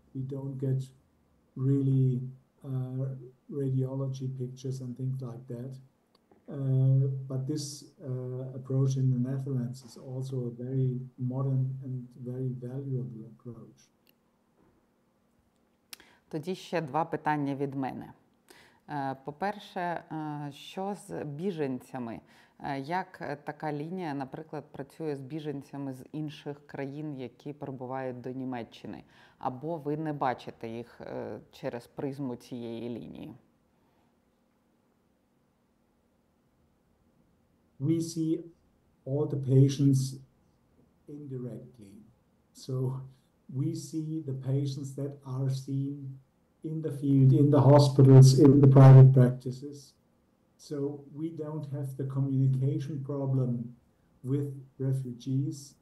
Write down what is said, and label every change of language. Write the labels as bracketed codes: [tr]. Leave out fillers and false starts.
[en] We don't get really radiology pictures and things like that. But this approach in the Netherlands is also a very modern and very valuable approach. [uk] Тоді ще два питання від мене. По-перше, що з біженцями? Як така лінія, наприклад, працює з біженцями з інших країн, які перебувають до Німеччини? Або ви не бачите їх через призму цієї лінії? [en] We see all the patients indirectly. So we see the patients that are seen in the field, in the hospitals, in the private practices. So we don't have the communication problem with refugees.